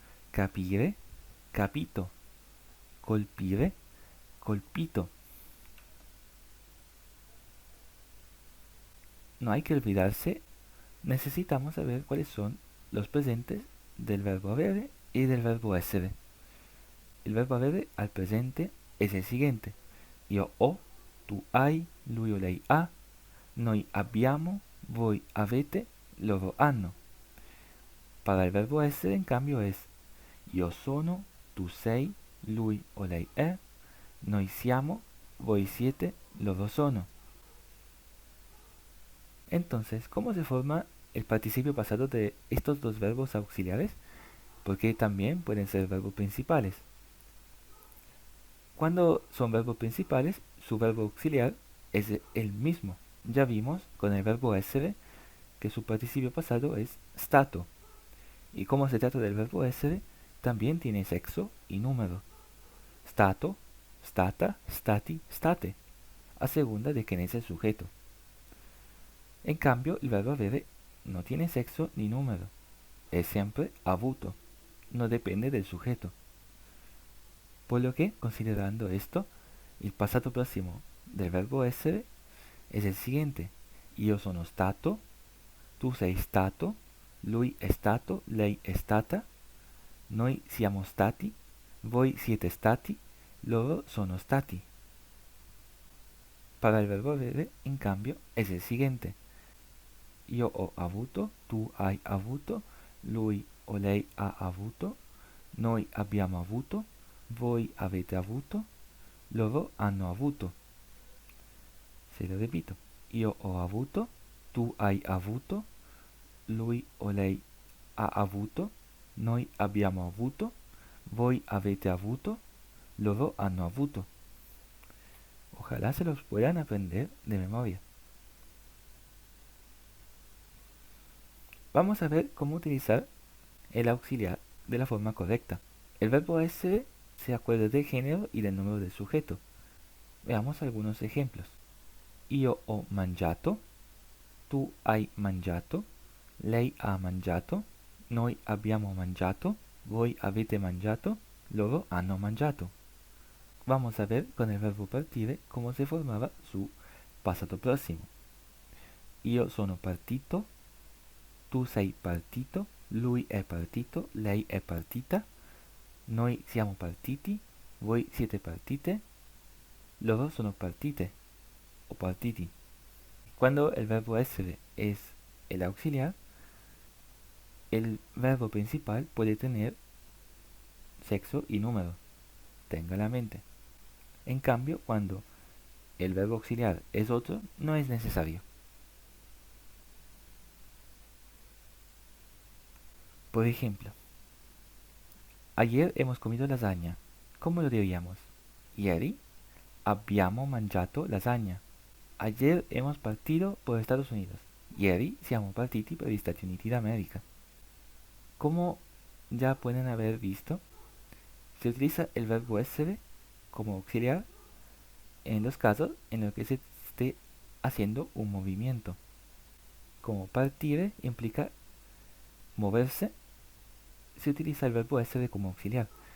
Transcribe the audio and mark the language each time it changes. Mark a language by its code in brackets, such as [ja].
[it] Capire, capito. Colpire, colpito. [es] No hay que olvidarse, necesitamos saber cuáles son los presentes del verbo avere y del verbo essere. El verbo avere al presente es el siguiente: [it] io ho, tu hai, lui o lei ha, noi abbiamo, voi avete, loro hanno. [es] Para el verbo essere, en cambio, es [it] io sono, tu sei, lui o lei è, noi siamo, voi siete, loro sono. [es] Entonces, ¿cómo se forma el participio pasado de estos dos verbos auxiliares? Porque también pueden ser verbos principales. Cuando son verbos principales, su verbo auxiliar es el mismo. Ya vimos con el verbo essere que su participio pasado es stato. Y como se trata del verbo essere, también tiene sexo y número. [it] Stato, stata, stati, state, [es] a segunda de quién es el sujeto. En cambio, el verbo avere no tiene sexo ni número. Es siempre avuto. No depende del sujeto. Por lo que, considerando esto, el pasado próximo del verbo essere es el siguiente: [it] io sono stato, tu sei stato, lui è stato, lei è stata, noi siamo stati, voi siete stati, loro sono stati. [es] Para el verbo avere, en cambio, es el siguiente: [it] io ho avuto, tu hai avuto, lui o lei ha avuto, noi abbiamo avuto, voi avete avuto, loro hanno avuto. [es] Se lo repito: [it] io ho avuto, tu hai avuto, lui o lei ha avuto, noi abbiamo avuto, voi avete avuto, loro hanno avuto. [es] Ojalá se los puedan aprender de memoria. Vamos a ver cómo utilizar el auxiliar de la forma correcta. El verbo essere se acuerda del género y del número del sujeto. Veamos algunos ejemplos. [it] Io ho mangiato, tu hai mangiato, lei ha mangiato, noi abbiamo mangiato, voi avete mangiato, loro hanno mangiato. [es] Vamos a ver con el verbo partire cómo se formaba su passato prossimo. [it] Io sono partito, tu sei partito, lui è partito, lei è partita, noi siamo partiti, voi siete partite, loro sono partite o partiti. [es] Cuando el verbo essere es el auxiliar, el verbo principal puede tener sexo y número, tenga la mente. En cambio, cuando el verbo auxiliar es otro, no es necesario. Por ejemplo, ayer hemos comido lasaña. ¿Cómo lo diríamos? [it] Ieri abbiamo mangiato lasagna. [es] Ayer hemos partido por Estados Unidos. [it] Ieri siamo partiti per gli Stati Uniti d'America. [es] Como ya pueden haber visto, se utiliza el verbo essere como auxiliar en los casos en los que se esté haciendo un movimiento. Como partire implica moverse, se utiliza el verbo essere como auxiliar.